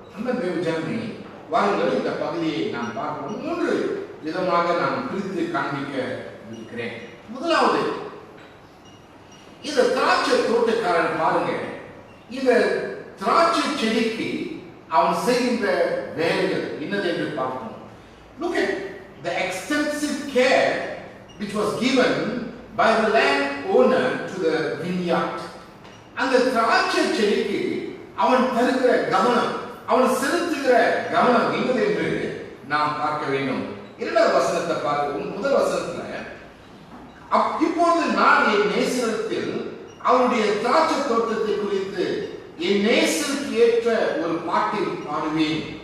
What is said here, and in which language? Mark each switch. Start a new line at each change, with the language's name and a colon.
Tamil: அந்த தேவஜனமே, வாருங்கள் இந்த பகுதியை நாம் பார்க்கிறோம். 3 விதமாக நான் பிரித்து காண்பிக்க இருக்கிறேன். முதலாவது, இந்த திராட்சை தோட்டக்காரன் பாருங்க, இந்த திராட்சை செடிக்கு அவன் செய்கின்ற வேலைகள் என்னது என்று பார்ப்போம்.
English: Look at the extensive care which was given by the land owner to the vineyard.
Tamil: அந்த திராட்சை செடிக்கு அவன் தருகிற கவனம், அவன் செலுத்துகிற கவனம் என்னது என்று நாம் பார்க்க வேண்டும். 2வது வசனத்தை பார்க்க, முதல் வசனத்துல இப்பொழுது நான் என் நேசத்தில் அவருடைய திராட்சை தோட்டத்தை குறித்து என் நேசருக்கு ஏற்ற ஒரு பாட்டில் பாடுவேன்.